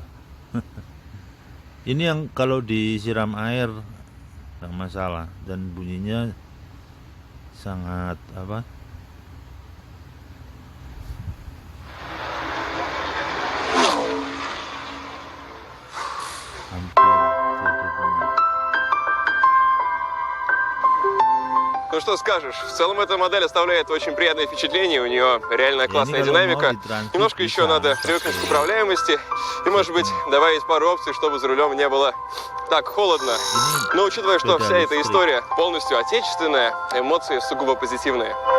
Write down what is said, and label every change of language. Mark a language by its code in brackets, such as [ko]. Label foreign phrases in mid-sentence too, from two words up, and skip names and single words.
[id] Ini yang kalau disiram air nggak masalah, dan bunyinya sangat apa? Hampir tidak bunyi. [ru] Ну что скажешь, в целом эта модель оставляет очень приятное впечатление, у нее реально классная динамика. Немножко еще надо привыкнуть к управляемости. И, может быть, добавить пару опций, чтобы за рулем не было так холодно. Но учитывая, что вся эта история полностью отечественная, эмоции сугубо позитивные.